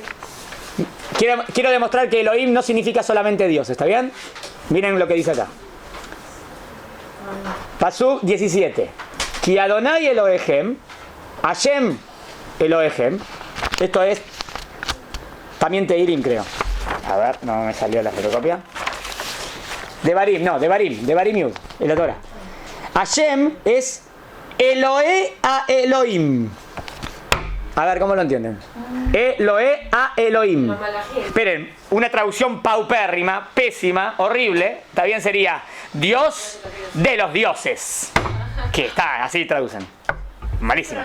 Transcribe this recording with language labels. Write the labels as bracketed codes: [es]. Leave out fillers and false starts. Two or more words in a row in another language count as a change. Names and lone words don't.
[es] Quiero demostrar que Elohim no significa solamente Dios, ¿está bien? Miren lo que dice acá. Pasuk 17. [he] כי אדני אלהיכם השם אלהיכם. [es] Esto es también Teilim, creo. A ver, no me salió la fotocopia. Devarim Yud, el Torah. Hashem es [he] אלהי האלהים. [es] A ver, ¿cómo lo entienden? [he] אלהי האלהים. [es] Esperen, una traducción paupérrima, pésima, horrible. También sería Dios de los dioses. Que está, así traducen. Malísimo.